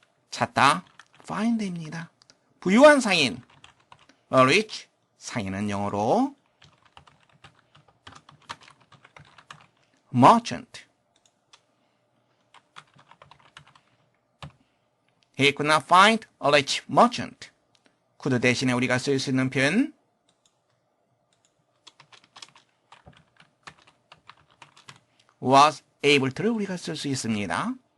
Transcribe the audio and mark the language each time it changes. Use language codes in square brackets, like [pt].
[ko] 찾다, find입니다. 부유한 상인, a rich, 상인은 영어로 merchant. [en] He could not find a rich merchant. [ko] could 대신에 우리가 쓸 수 있는 표현 was able to를 우리가 쓸 수 있습니다.